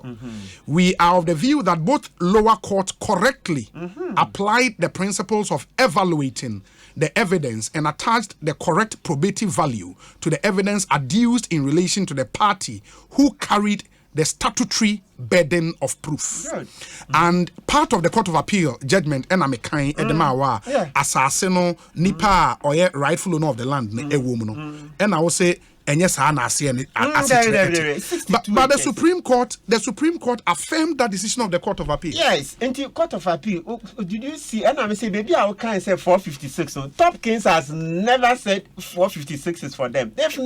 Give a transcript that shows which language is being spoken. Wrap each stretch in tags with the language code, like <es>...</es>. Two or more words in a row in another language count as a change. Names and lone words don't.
<en>We are of the view that both lower courts correctly applied the principles of evaluating the evidence and attached the correct probative value to the evidence adduced in relation to the party who carried the statutory burden of proof. And part of the Court of Appeal judgment and</en> <ak>amekai edemawa asaseno nipa</ak> <en>or rightful owner of the land and I will say but the Supreme Court affirmed that decision of the Court of Appeal. Yes, and the Court of Appeal. Did you see? And I say, maybe I can say 456. So Topkins has never said 456 is for them.</en>